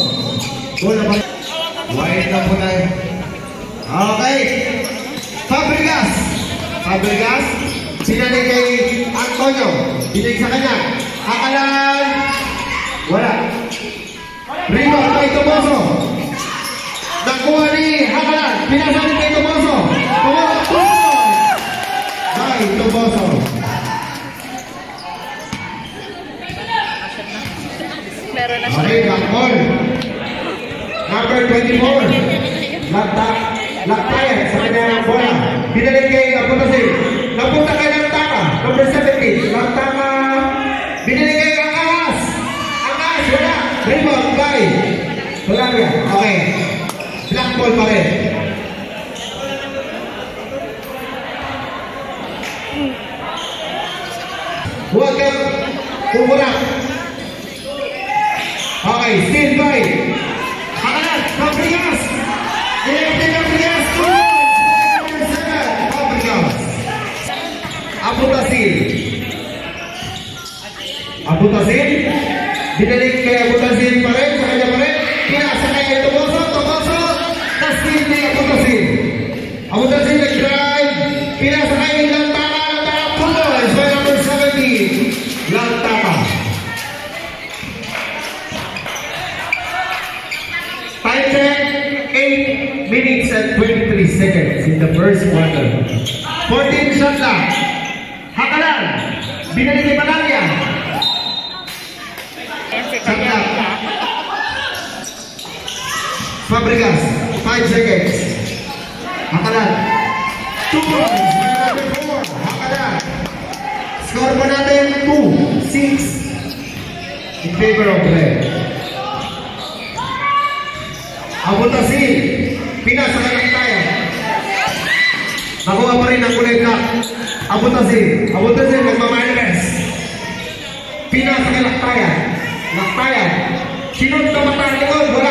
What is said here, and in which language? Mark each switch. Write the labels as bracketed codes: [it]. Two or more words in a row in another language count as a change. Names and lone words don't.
[tl] Wala ba? Wait lang po tayo. Okay. Fabregas. Fabregas. Sinanay kay Antonio. Binigay sa kanya. Akalan. Wala. Ribaw, kay Tomoso. Nakuha ni Hakalan. Pinasalit kay Tomoso. Tomoso. Kay Tomoso. Okay, Gakol. Number 24. Laktayan sa kanya ng bola. Binalik kay Kaputasin. Napunta kay Lantama. Number 17. Lantama. Binalik kay ang ahas. Ang ahas, wala. Rebound, kay. Wala niya. Okay. [en] Black ball [tl] pa rin. Huwag kang kumura. [en] Okay, stand by. [tl] Hakalan, Fabregas. Fabregas. Fabregas. Abutasin. Abutasin. Binalik kay Abutasin pa rin. Sa kanya pa rin. Pinasa kay Tomoso. Tomoso. Nastin ni Abutasin. Abutasin nag-drive. Pinasa kay Lantama. Lantama Pulos by number 17. Lantama. [en] Time check. 8 minutes and 23 seconds in the first quarter. [tl] 14 shot lang. Hakalan. Binalik kay Palalia. Shot lang. Fabregas, 5 seconds. Hakalan. 2 points. Number 4. Hakalan. Score po natin 2-6 [en] in favor of red. [tl] Abutasin. Pinasa ka ng tayo. Nakuha pa rin ang kulay black. Abutasin. Abutasin, magmamailes. Pinasa ka Laktayan. Laktayan. Sinod ka matalikod. Wala.